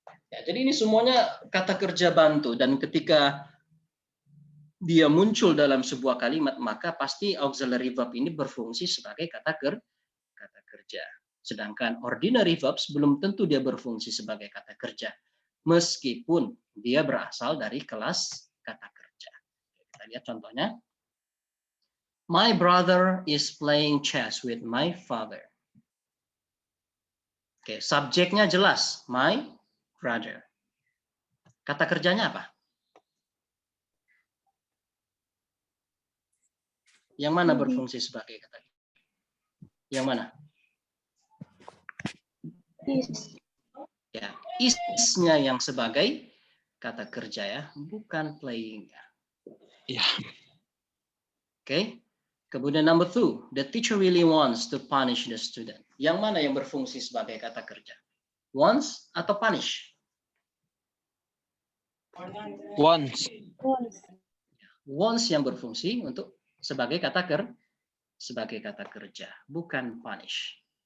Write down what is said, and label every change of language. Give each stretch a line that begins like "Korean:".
Indonesian: Ya, jadi ini semuanya kata kerja bantu dan ketika dia muncul dalam sebuah kalimat maka pasti auxiliary verb ini berfungsi sebagai kata kerja. Sedangkan ordinary verbs belum tentu dia berfungsi sebagai kata kerja, meskipun dia berasal dari kelas kata kerja. Kita lihat contohnya.
English: My brother is playing chess with my father.
Indonesian: Oke, subjeknya jelas,
English: my brother.
Indonesian: Kata kerjanya apa? Yang mana berfungsi sebagai kata kerja? Yang mana?
English: Is.
Indonesian: Ya, is-nya yang sebagai kata kerja ya, bukan playing-nya. Ya. Oke. Kemudian
English: number 2, the teacher really wants to punish the student.
Indonesian: Yang mana yang berfungsi sebagai kata kerja? Wants atau punish?
English: Once.
Indonesian: Wants yang berfungsi untuk sebagai kata kerja, bukan punish.